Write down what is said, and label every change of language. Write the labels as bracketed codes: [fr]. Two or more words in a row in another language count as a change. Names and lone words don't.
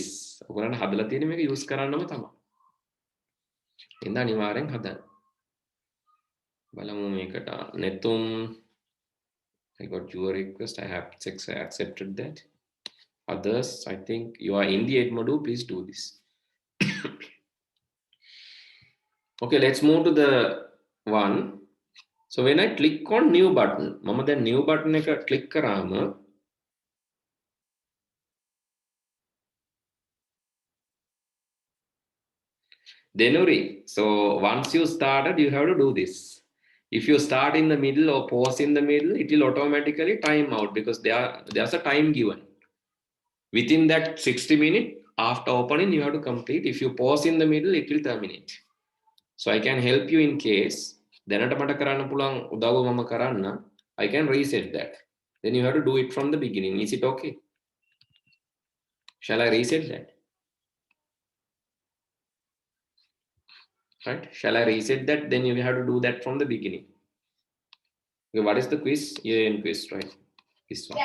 [si] ඔයගොල්ලන් හදලා තියෙන මේක use කරන්නම තමයි. ඉතින් අනිවාර්යෙන් හදන්න. බලමු මේකට [en] නෙතුම් I got your request. I have accepted that. Others, I think you are in the Edmodo. Please do this. Okay, let's move to the one. So when I click on new button, mama then new button එක click කරාම Denuri. So once you started, you have to do this. If you start in the middle or pause in the middle, it will automatically time out because there's a time given. Within that 60 minutes, after opening, you have to complete. If you pause in the middle, it will terminate. So I can help you in case. [si] දැනට මට කරන්න පුළුවන් උදව්ව මම කරන්න. [en] I can reset that. Then you have to do it from the beginning. Is it okay? Shall I reset that? Right? Shall I reset that? Then you have to do that from the beginning. Okay, what is the quiz? Yeah, in quiz, right? This one.